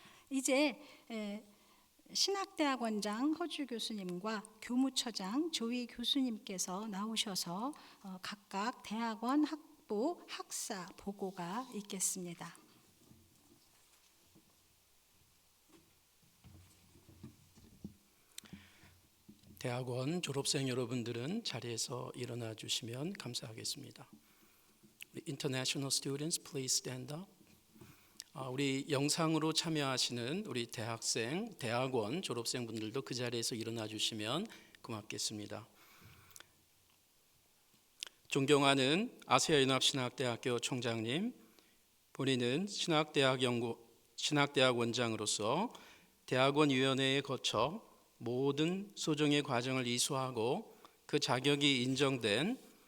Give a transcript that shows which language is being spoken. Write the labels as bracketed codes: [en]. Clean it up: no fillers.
[ko] 이제 신학대학원장 허주 교수님과 교무처장 조희 교수님께서 나오셔서 각각 대학원 학부 학사 보고가 있겠습니다. 대학원 졸업생 여러분들은 자리에서 일어나 주시면 감사하겠습니다. [en] International students, please stand up. [ko] 우리 영상으로 참여하시는 우리 대학생, 대학원 졸업생분들도 그 자리에서 일어나 주시면 고맙겠습니다. 존경하는 아세아연합신학대학교 총장님, 본인은 신학대학 원장으로서 대학원위원회에 거쳐 모든 소정의 과정을 이수하고 그 자격이 인정된